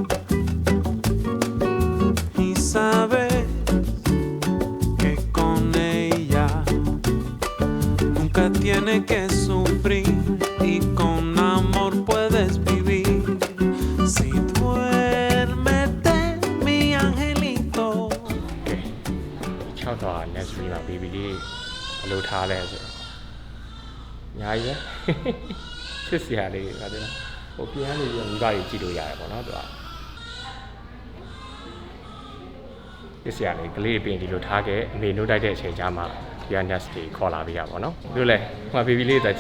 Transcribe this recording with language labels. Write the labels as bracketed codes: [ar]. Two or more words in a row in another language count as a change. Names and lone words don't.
[es] Y sabes que con ella nunca tiene que sufrir y con amor puedes vivir. Si duérmete, mi angelito. [my] ကဲ6တော့ nursery မှာ baby လေးဘယ်လိုထားလဲဆိုတော့ညာကြီးပဲချစ်စရာလေးပါတယ်ဟိုပြန်နေပြီးမိဘတွေကြည့်လို့ရတယ်ပေါ့နော်သူကချစ်စရာလေးကလေးပြင်ဒီလိုထားခဲ့အမေနှုတ်တိုက်တဲ့အချိန်ကျမှဒီက nurse တွေခေါ်လာပြီးရပါတော့လို့လဲဟို baby လေးတက်ကြည့်